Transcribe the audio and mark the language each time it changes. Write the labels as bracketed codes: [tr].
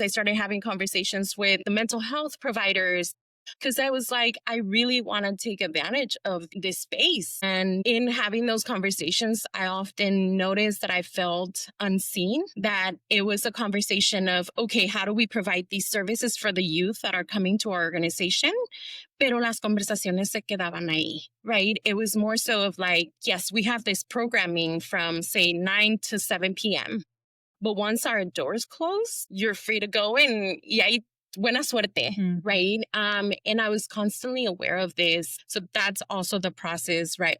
[en] I started having conversations with the mental health providers, because I was like, I really want to take advantage of this space. And in having those conversations, I often noticed that I felt unseen, that it was a conversation of, okay, how do we provide these services for the youth that are coming to our organization? [es] Pero las conversaciones se quedaban ahí, right? [en] It was more so of like, yes, we have this programming from say 9 to 7 p.m. But once our doors close, you're free to go, and [es] buena suerte, [en] right? And I was constantly aware of this. So that's also the process, right?